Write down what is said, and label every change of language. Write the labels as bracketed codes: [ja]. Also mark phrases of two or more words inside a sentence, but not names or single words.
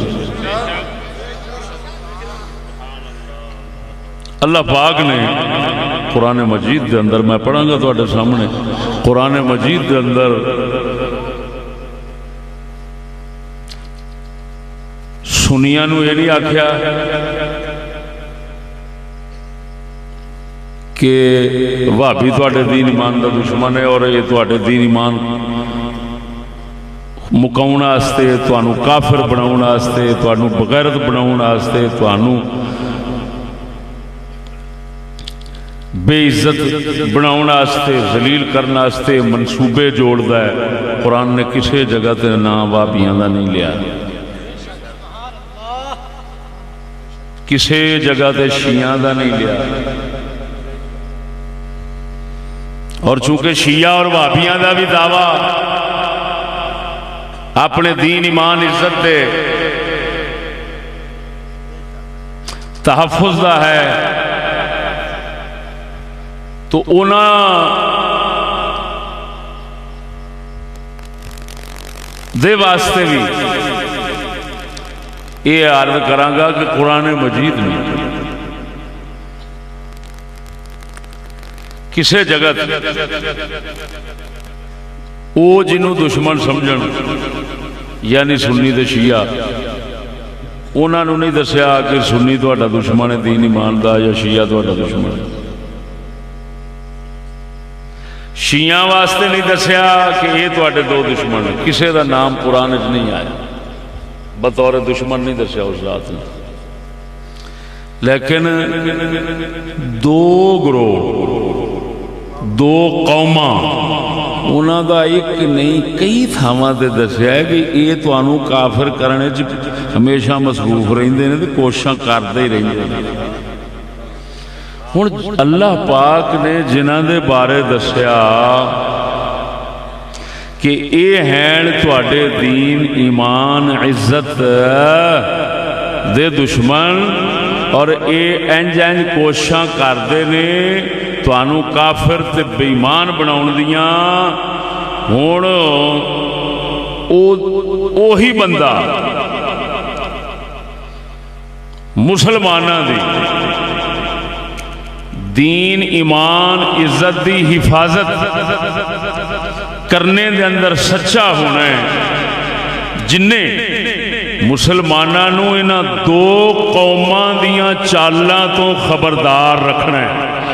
[pa] اللہ پاک نے قرآن مجید دے اندر، میں پڑھاں گا تواڈے سامنے، قرآن مجید دے اندر سنیاں نو یہ نہیں آکھیا کہ وہابی تواڈے دین ایمان دا دشمن ہے اور یہ تواڈے دین ایمان مکاؤن واسطے، تانوں کافر بناؤن واسطے، تانوں بغیرت بناؤن واسطے، تانوں بے عزت بناؤن واسطے، ذلیل کرن واسطے منصوبے جوڑدا ہے۔ قرآن نے کسی جگہ تے نام وہابیاں دا نہیں لیا، کسی جگہ تے شیعہ دا نہیں لیا، اور چونکہ شیعہ اور وہابیاں دا بھی دعویٰ اپنے دین ایمان عزت دے تحفظ دا ہے، تو انہاں دے واسطے بھی یہ عرض کراں گا کہ قرآن مجید میں کسے جگہ او جنہوں دشمن سمجھن یعنی سنی تے شیعہ، انہوں نے نہیں دسیا کہ سنی تہاڈا دشمن ہے دین ایمان دا یا شیعہ تہاڈا دشمن ہے۔ شیعہ واسطے نہیں دسیا کہ یہ تہاڈے دو دشمن ہیں، کسے دا نام قرآن وچ نہیں آیا، بطور دشمن نہیں دسیا اس ذات نے۔ لیکن دو گروہ، دو قوماں، انہاں دا ایک نہیں کئی تھاواں تے دسیا ہے کہ یہ تانوں کافر کرنے چ ہمیشہ مصروف رہندے نے تے کوششاں کردے ہی رہندے نے۔ ہن اللہ پاک نے جنہاں دے بارے دسیا کہ اے ہیں تواڈے دین ایمان عزت دے دشمن اور اے انج انج کوششاں کردے نے تانوں کافر تے بے ایمان بناؤن دیاں، ہن اوہی بندہ مسلماناں دی دین ایمان عزت دی حفاظت کرنے دے اندر سچا ہونا ہے، جن نے مسلمانوں انہاں دو قوماں دیاں چالاں تو خبردار رکھنا ہے۔